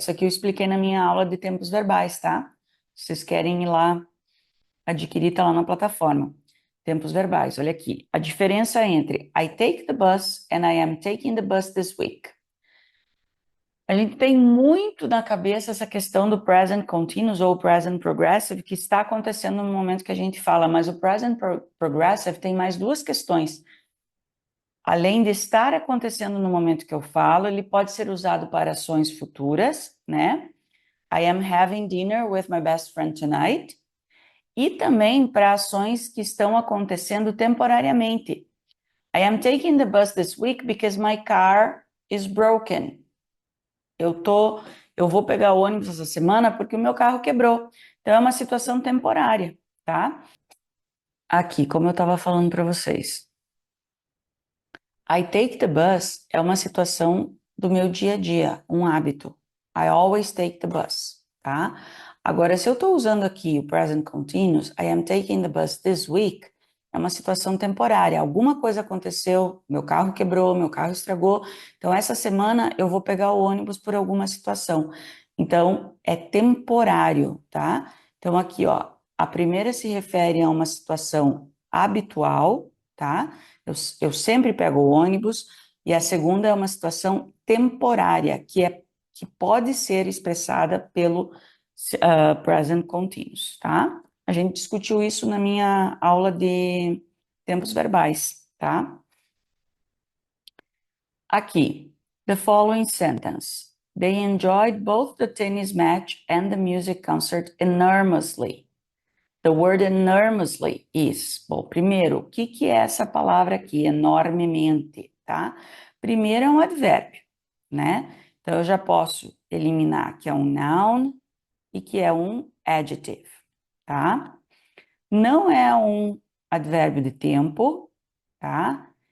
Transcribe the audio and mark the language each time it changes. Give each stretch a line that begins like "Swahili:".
Portuguese: Isso aqui eu expliquei na minha aula de tempos verbais, tá? Se vocês querem ir lá adquirir, tá lá na plataforma. Tempos verbais, olha aqui. A diferença entre
English: I take the bus and I am taking the bus this week.
Portuguese: A gente tem muito na cabeça essa questão do present continuous ou present progressive que está acontecendo no momento que a gente fala, mas o present progressive tem mais duas questões. Além de estar acontecendo no momento que eu falo, ele pode ser usado para ações futuras, né?
English: I am having dinner with my best friend tonight.
Portuguese: E também para ações que estão acontecendo temporariamente.
English: I am taking the bus this week because my car is broken.
Portuguese: Eu vou pegar o ônibus essa semana porque o meu carro quebrou. Então é uma situação temporária, tá? Aqui, como eu estava falando para vocês.
English: I take the bus
Portuguese: é uma situação do meu dia a dia, um hábito.
English: I always take the bus,
Portuguese: tá? Agora, se eu estou usando aqui o present continuous,
English: I am taking the bus this week,
Portuguese: é uma situação temporária. Alguma coisa aconteceu, meu carro quebrou, meu carro estragou, então essa semana eu vou pegar o ônibus por alguma situação. Então, é temporário, tá? Então, aqui, ó, a primeira se refere a uma situação habitual, tá? Eu sempre pego o ônibus, e a segunda é uma situação temporária, que pode ser expressada pelo present continuous, tá? A gente discutiu isso na minha aula de tempos verbais, tá? Aqui,
English: the following sentence. They enjoyed both the tennis match and the music concert enormously. The word enormously is.
Portuguese: Bom, primeiro, o que que é essa palavra aqui? Enormemente, tá? Primeiro é um advérbio, né? Então eu já posso eliminar que é um noun e que é um adjective, tá? Não é um advérbio de tempo, tá?